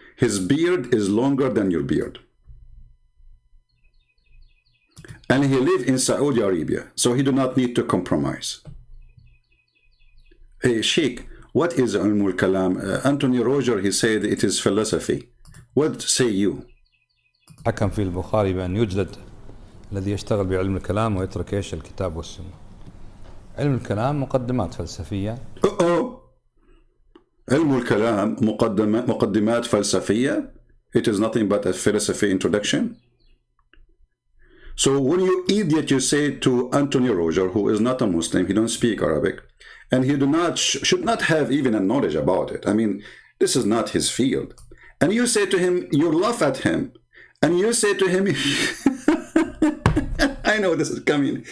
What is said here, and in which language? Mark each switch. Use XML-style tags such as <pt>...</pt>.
<en>His beard is longer than your beard. And he lives in Saudi Arabia, so he do not need to compromise. Hey, Sheikh, what is Ilmul Kalam? Anthony Roger, he said it is philosophy. What say you?</en> <ar>حكم في البخاري بأن يوجد الذي يشتغل بعلم الكلام ويترك إيش الكتاب والسنة. علم الكلام مقدمات فلسفية. علم الكلام مقدمات فلسفية.</ar> <en>It is nothing but a philosophy introduction. So when you idiot, you say to Anthony Roger, who is not a Muslim, he don't speak Arabic, and he should not have even a knowledge about it. I mean, this is not his field. And you say to him, you laugh at him, and you say to him, I know this is coming.</en>